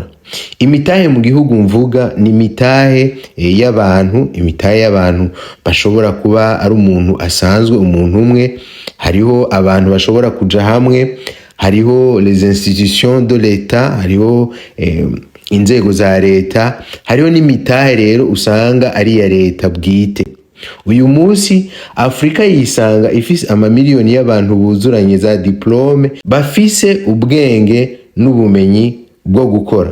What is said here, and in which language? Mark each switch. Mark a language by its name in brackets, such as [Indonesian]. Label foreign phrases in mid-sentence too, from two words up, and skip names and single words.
[Rundi] Imitahe mu gihugu mvuga ni imitahe y'abantu bashobora kuba ari umuntu asanzwe, umuntu umwe. Hariho abantu bashobora kuja hamwe, hariho [French] les institutions de l'État, [Rundi] hariho inzego za leta, hariho n'imitahe rero usanga ari ya leta bwite. Uyu munsi Afrika yisanga ifise amamiliyoni y'abantu buzuranye za diplome, bafise ubwenge n'ubumenyi bwo gukora.